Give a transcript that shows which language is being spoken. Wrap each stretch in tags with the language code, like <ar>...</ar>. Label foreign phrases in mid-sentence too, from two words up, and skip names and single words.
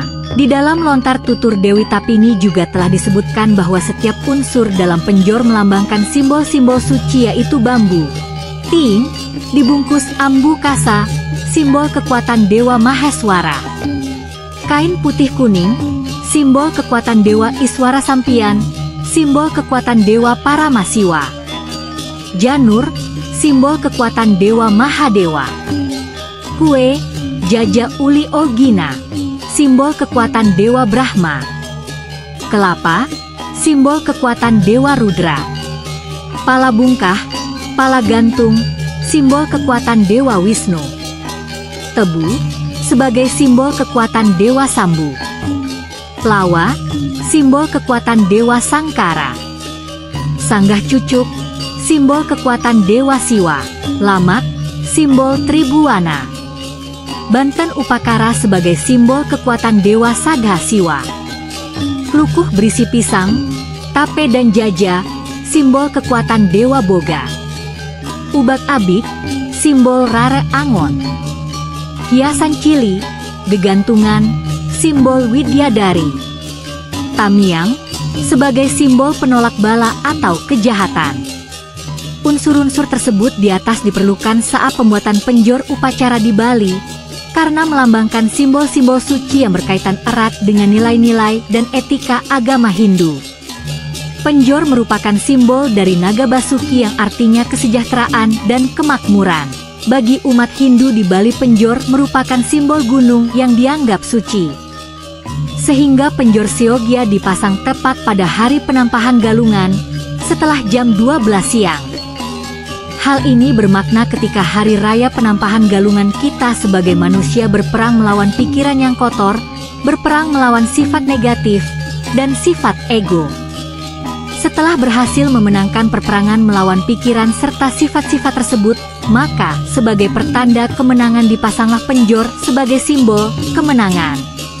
<id>Di dalam lontar tutur Dewi Tapini juga telah disebutkan bahwa setiap unsur dalam penjor melambangkan simbol-simbol suci yaitu bambu, ting, dibungkus ambu kasa, simbol kekuatan Dewa Maheswara. Kain putih kuning, simbol kekuatan Dewa Iswara Sampian, simbol kekuatan Dewa Paramasiwa. Janur, simbol kekuatan Dewa Mahadewa. Kue, Jaja Uli Ogina, simbol kekuatan Dewa Brahma. Kelapa, simbol kekuatan Dewa Rudra. Pala bungkah, pala gantung, simbol kekuatan Dewa Wisnu. Tebu, sebagai simbol kekuatan Dewa Sambu. Lawa, simbol kekuatan Dewa Sangkara. Sanggah cucuk, simbol kekuatan Dewa Siwa. Lamak, simbol Tribuana. Banten Upakara sebagai simbol kekuatan Dewa Sagha Siwa. Klukuh berisi pisang, tape dan jaja, simbol kekuatan Dewa Boga. Ubak abik, simbol Rare Angon. Hiasan cili, gegantungan, simbol Widyadari. Tamiang, sebagai simbol penolak bala atau kejahatan. Unsur-unsur tersebut di atas diperlukan saat pembuatan penjor upacara di Bali, karena melambangkan simbol-simbol suci yang berkaitan erat dengan nilai-nilai dan etika agama Hindu. Penjor merupakan simbol dari naga Basuki yang artinya kesejahteraan dan kemakmuran. Bagi umat Hindu di Bali, penjor merupakan simbol gunung yang dianggap suci. Sehingga penjor Seogya dipasang tepat pada hari penampahan Galungan setelah jam 12 siang. Hal ini bermakna ketika hari raya penampahan Galungan, kita sebagai manusia berperang melawan pikiran yang kotor, berperang melawan sifat negatif dan sifat ego. Setelah berhasil memenangkan perperangan melawan pikiran serta sifat-sifat tersebut, maka sebagai pertanda kemenangan dipasanglah penjor sebagai simbol kemenangan.</id>